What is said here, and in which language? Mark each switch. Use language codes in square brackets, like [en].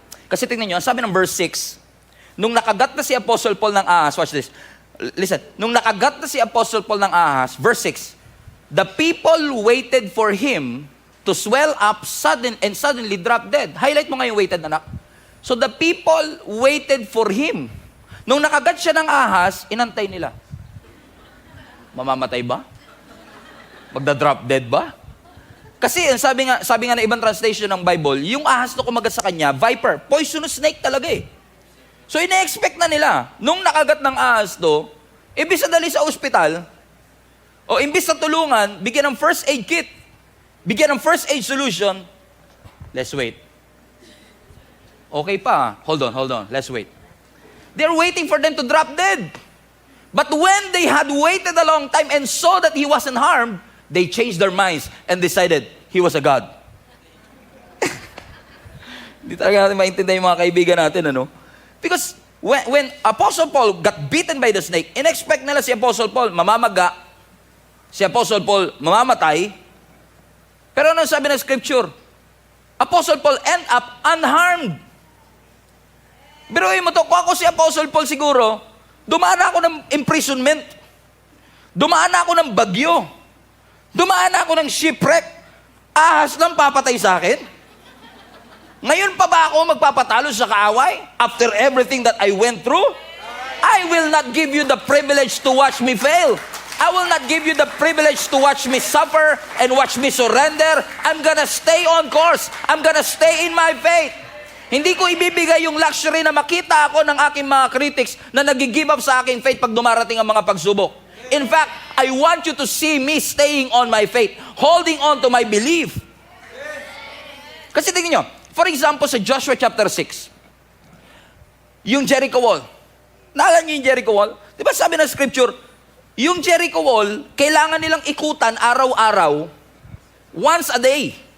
[tl] Kasi tingnan nyo, sabi ng verse 6, nung nakagat na si Apostle Paul ng ahas, [en] watch this, listen, [tl] nung nakagat na si Apostle Paul ng ahas, verse 6, [en] the people waited for him to swell up and suddenly drop dead. [tl] Highlight mo nga yung waited, anak. [en] So the people waited for him. [tl] Nung nakagat siya ng ahas, inantay nila. Mamamatay ba? Magda-drop dead ba? Kasi sabi nga na ibang translation ng Bible, yung ahas na kumagat sa kanya, viper, poisonous snake talaga eh. So ina-expect na nila, nung nakagat ng ahas to, imbis na dali sa ospital, o imbis na tulungan, bigyan ng first aid kit, bigyan ng first aid solution, [en] let's wait. Okay pa, hold on, let's wait. They're waiting for them to drop dead. But when they had waited a long time and saw that he wasn't harmed, they changed their minds and decided he was a God. [tl] Hindi talaga natin maintindihan yung mga kaibigan natin, ano? [en] Because when Apostle Paul got bitten by the snake, [tl] in-expect nila si Apostle Paul mamamaga, si Apostle Paul mamamatay. Pero ano sabi ng Scripture? Apostle Paul [en] end up unharmed. [tl] Biruin mo to, kung ako si Apostle Paul siguro, dumaan ako ng imprisonment. Dumaan ako ng bagyo. Dumaan ako ng shipwreck. Ahas lang papatay sa akin. Ngayon pa ba ako magpapatalo sa kaaway? [en] After everything that I went through? I will not give you the privilege to watch me fail. I will not give you the privilege to watch me suffer and watch me surrender. I'm gonna stay on course. I'm gonna stay in my faith. [tl] Hindi ko ibibigay yung luxury na makita ako ng aking mga critics na nag-give up sa aking faith pag dumarating ang mga pagsubok. [en] In fact, I want you to see me staying on my faith, holding on to my belief. [tl] Kasi tingnan nyo, [en] for example, [tl] sa Joshua chapter 6, yung Jericho Wall. Naalala nyo yung Jericho Wall? Di ba sabi ng Scripture, yung Jericho Wall, kailangan nilang ikutan araw-araw, [en] once a day.